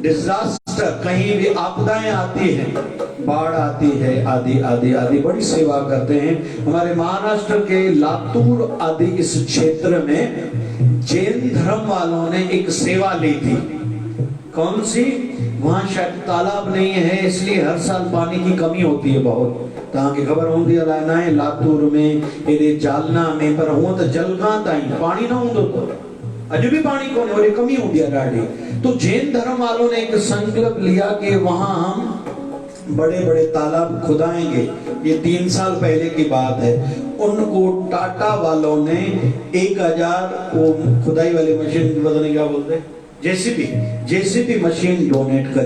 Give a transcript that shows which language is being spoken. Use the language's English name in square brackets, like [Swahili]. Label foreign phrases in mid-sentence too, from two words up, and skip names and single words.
[Hindi] डिजास्टर, कहीं भी आपदाएं आती हैं, बाढ़ आती है, आदि आदि आदि, बड़ी सेवा करते हैं। हमारे महाराष्ट्र के लातूर आदि इस क्षेत्र में जैन धर्म वालों ने एक सेवा ली थी। कौन सी? वहां शायद तालाब नहीं है, इसलिए हर साल पानी की कमी होती है बहुत। [Sindhi] तव्हांखे ख़बर हूंदी अलाए न, लातूर में, हेॾे जालना में, पर हूं तो जलगां ताईं पानी न हूंदो, तो अॼु भी पानी कोन्हे, वरी कमी हूंदी आहे ॾाढी। [Hindi] तो जैन धर्म वालों ने एक संकल्प लिया कि वहां हम बड़े बड़े तालाब खुदाएंगे। ये 3 साल पहले की बात है। उनको टाटा वालों ने 1000 वो खुदाई वाली मशीन, पता नहीं क्या बोलते हैं, जेसीबी मशीन डोनेट करी।